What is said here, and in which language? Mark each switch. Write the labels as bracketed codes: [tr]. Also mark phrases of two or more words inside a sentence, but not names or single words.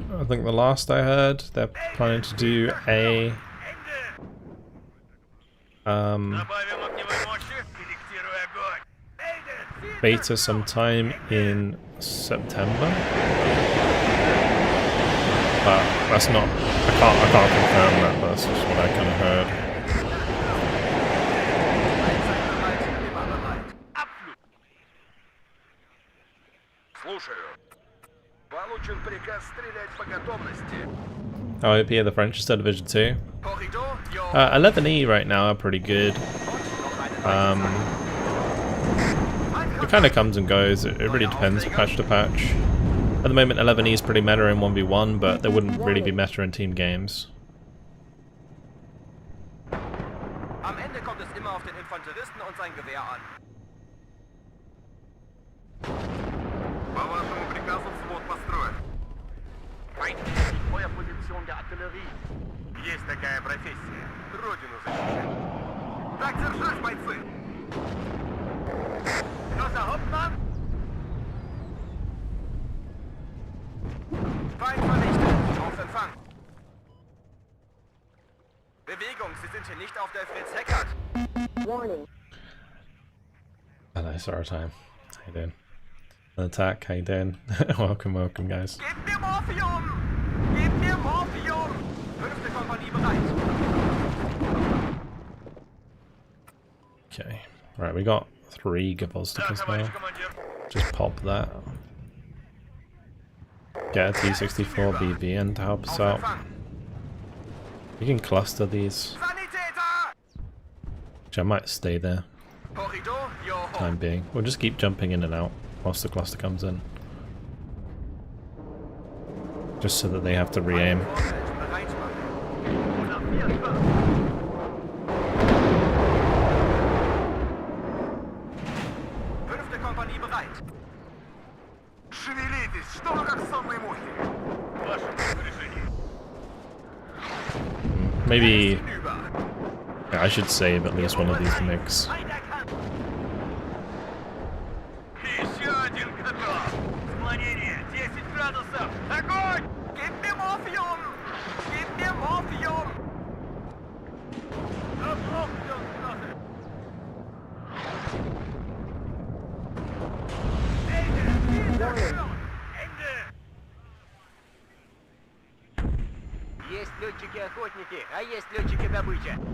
[en] I think the last I heard, they're planning to do a beta sometime in September. But that's not. I can't confirm that. That's just what I kind of heard. [ru] Получен приказ стрелять по готовности. [en] Oh, yeah, the French is still Division 2. 11E right now are pretty good. It kind of comes and goes. It really depends patch to patch. At the moment, 11E is pretty meta in 1v1, but they wouldn't really be meta in team games. [de] Am Ende kommt es immer auf den Infanteristen und sein Gewehr an. [ru] По вашему приказу взвод построен. [de] Feuer Position der Artillerie. [ru] Есть такая профессия. Родину защищать. Так держать, бойцы! [de] Großer Hauptmann! Feind vernichtet. Auf Empfang. Bewegung, Sie sind hier nicht auf der Fritz-Heckert. [en] Hello, sorry time. How you doing? An attack, how you doing? welcome, guys. [de] Gebt mir Morphium! Gebt mir Morphium! 5. Kompanie bereit. [en] Okay, right, we got 3 Gavosticas now. Just pop that. Get a T-64 BVN to help us out. You can cluster these. [de] Sanitäter! [en] Which I might stay there. [de] Korridor, Joho. [en] Time being. We'll just keep jumping in and out whilst the cluster comes in. Just so that they have to re-aim. [de] Kompanie bereit. [ru] Шевелитесь, что вы как сонные мухи? Ваше распоряжение. [en] Maybe yeah, I should save at least one of these MiGs. [ru] Еще один готов. Склонение 10 градусов. Огонь! [de] Gib mir Morphium! Gib mir Morphium! [ru] Есть летчики-охотники, а есть летчики-добыча.